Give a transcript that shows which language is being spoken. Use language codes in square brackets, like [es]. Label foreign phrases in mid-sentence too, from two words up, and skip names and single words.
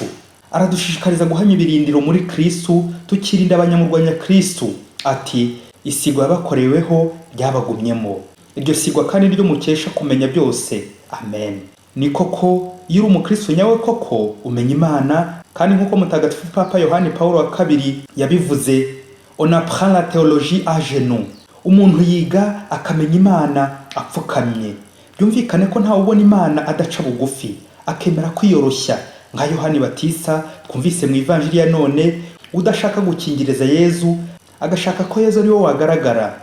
[rw] Aradushishikariza guhamya ibirindiro muri Kristo, tukirinda abanyamurwanya Kristo. Ati isigwa yabakoreweho ryabagumyemo. Iryo sigwa kandi ryo mukesha kumenya byose. Amen. Ni koko iyo uri umukristo nyawe koko umenya Imana, kandi nk'uko mutagatifu Papa Yohani Paulo wa kabiri yabivuze, [fr] on apprend la théologie à genoux. [rw] Umuntu yiga akamenya Imana apfukamye. Byumvikane ko ntawe ubona Imana adaca bugufi, akemera kwiyoroshya nka Yohani Batista twumvise mu Ivanjili ya none, udashaka gukingiriza Yezu, agashaka ko Yezu ari we wagaragara.